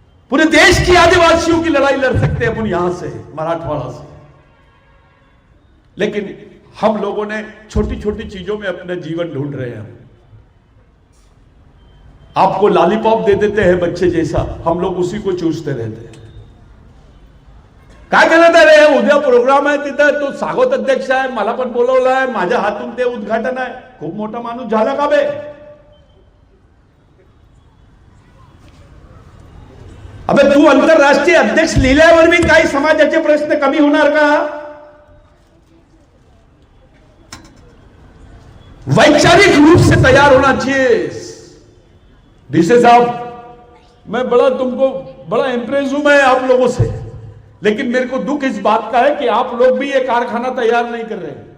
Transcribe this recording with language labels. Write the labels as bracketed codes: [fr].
[hi] पूरे देश की आदिवासियों की लड़ाई लड़ सकते हैं अपन यहां से, मराठवाड़ा से। लेकिन हम लोगों ने छोटी छोटी चीजों में अपना जीवन ढूंढ रहे हैं। आपको लॉलीपॉप दे देते हैं बच्चे जैसा, हम लोग उसी को चूसते रहते हैं. [mr] काय करत आहे रे, उद्या प्रोग्राम आहे तिथं, तो स्वागत अध्यक्ष आहे, मला पण बोलवलं आहे, माझ्या हातून ते उद्घाटन आहे. खूप मोठा माणूस झाला का बे? अबे तू आंतरराष्ट्रीय अध्यक्ष लिहिल्यावर मी काही समाजाचे प्रश्न कमी होणार का? [hi] वैचारिक रूप से तैयार होना चाहिए. डीसी साहब, मैं बड़ा इंप्रेस हूं मैं आप लोगों से, लेकिन मेरे को दुख इस बात का है कि आप लोग भी ये कारखाना तैयार नहीं कर रहे.